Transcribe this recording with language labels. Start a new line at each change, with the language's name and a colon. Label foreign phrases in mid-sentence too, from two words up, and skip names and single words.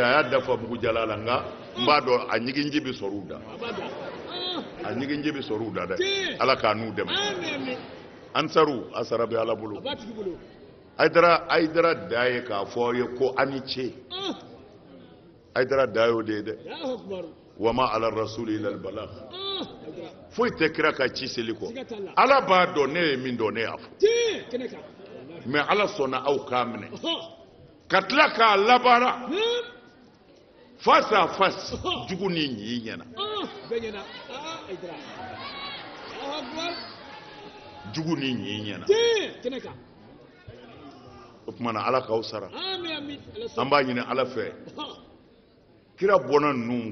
Bambara: a y'a dafa bugujala la nka n b'a dɔn a ɲiginji bɛ sɔrɔ u da a ɲiginji bɛ sɔrɔ u da dɛ ala k'a n'u dɛmɛ ansaru a sara bɛ ala bolo Aïdara da ye k'a fɔ ye ko a ni ce Aïdara da y'o de ye dɛ
Arabic: وما على الرسول إلا البلاغ
Bambara: foyi tɛ kira ka ci seli kɔ ala b'a dɔn ne ye min dɔn ne y'a fɔ mais ala sɔnna aw k'a minɛ ka tila k'a labaara
French: face à face
Bambara: jugu ni ɲi ɲɛna jugu ni ɲi ɲɛna o tuma na ala k'aw sara an b'a ɲini ala fɛ kira bɔnna ninnu